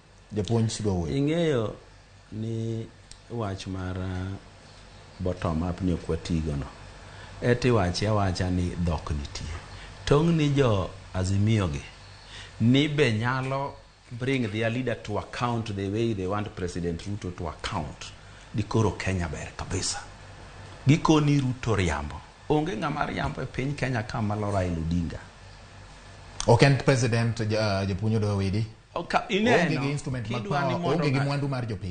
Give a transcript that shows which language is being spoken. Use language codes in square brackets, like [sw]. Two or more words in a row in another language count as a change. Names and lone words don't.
[luo] Japuonj Sibawe. Ing'eyo ni wach mar [en] bottom up [luo] ni okwatigo no. Eti wacha ni dhok nitie. Tong' ni jo Azimio gi ni be nyalo [en] bring their leader to account the way they want President Ruto to account. [luo] Dikoro Kenya ber kabisa. Gikoni Ruto riambo. Onge ng'ama riambo e piny Kenya kama lo Raila Odinga. Ok President Japuonj Owidi. Onge gi instrument mag power, onge gi mwandu mar jopiny.